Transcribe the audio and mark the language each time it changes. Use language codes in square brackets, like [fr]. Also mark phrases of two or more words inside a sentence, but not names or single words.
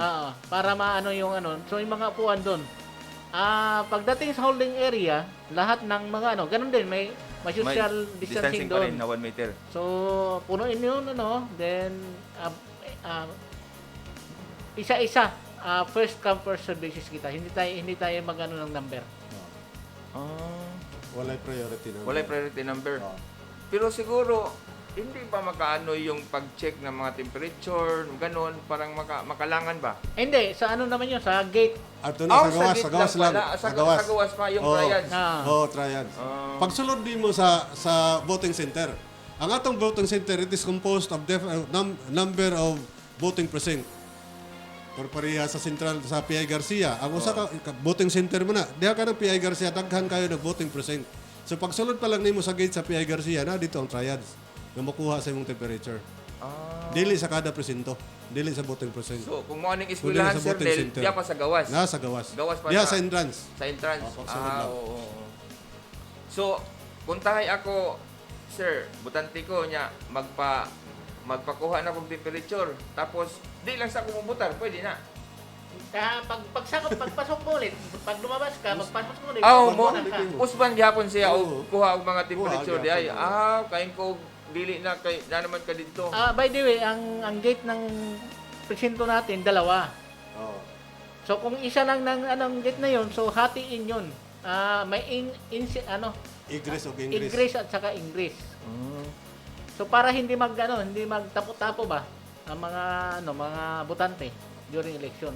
[tl] Para maano yung So yung mga upuan doon. Pagdating sa holding area, lahat ng mga ganun din may social distancing pa doon. rin na 1 meter. So punuin yun then isa-isa [en] first come first served basis [tl] kita. Hindi tayo magano ng number. [ceb] Walay priority na. Wala [en] priority number. [ceb] Oo. [tl] Pero siguro, hindi pa makaano yung pag-check ng mga temperature, ganun, parang makalangan ba? Hindi, sa ano naman yun, sa gate. [ceb] Ato na sa gawas, gate sa gawas lang. pala. Sa gawas pa yung Oo. triads. Oo, triads. Pagsulod din mo sa voting center. Ang atong [en] voting center, it is composed of number of voting precinct. [ceb] Pareha sa sentral sa PI Garcia. Ang usa ka [en] voting center [ceb] mo na. Diha ka ng PI Garcia, daghan kayo ng [en] voting precinct. [ceb] So pagsulod pa lang nimo sa gate sa PI Garcia, na dito ang triads na makuha sa imong temperature. Dili sa kada presinto. Dili sa [en] voting precinct. [ceb] So, kung mo aning Kundi eskwelahan, sa Sir voting Del, center. diya pa sa gawas. Nasa gawas. Gawas pa Diha sa- sa entrance. Sa entrance. pagsulod lang. Oo. So, puntahay ako, sir, butante ko niya, magpakuha na kong temperature. Tapos, di lang sa kumubutar, pwede na. [tl] Pagpasok mo ulit, pag lumabas ka, magpasok mo ulit. [ceb] Mo, usban gyapon siya Oo. og kuha og mga temperature Kuha, di ay. gyapon. Kain ko dili na kay na naman ka dito. [en] By the way, [tl] ang gate ng presinto natin, dalawa. Oo. So kung isa lang ng anong gate na yon, so hatiin yun. May Igres o Ingres. ingress at saka ingress. So para hindi hindi magtapo-tapo ba ang mga botante [en] during election.